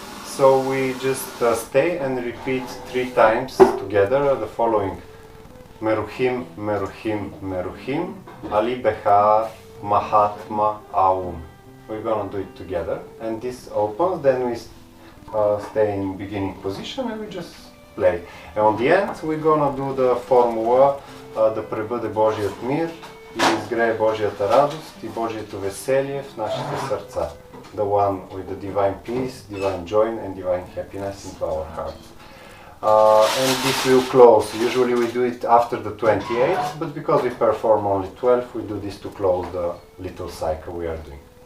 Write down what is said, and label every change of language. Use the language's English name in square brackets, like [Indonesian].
[English] So we just stay and repeat 3 times together the following. Meruhim, Meruhim, Meruhim, Ali Behar, Mahatma, Aum. We're gonna do it together. And this opens, then we stay in beginning position and we just play. And on the end, we're gonna do the formula [Bulgarian] да пребъде Божият мир и да изгрее Божията радост и Божието веселие в нашите сърца. [English] The one with the divine peace, divine joy and divine happiness into our hearts. And this will close. Usually we do it after the 28th, but because we perform only 12, we do this to close the little cycle we are doing.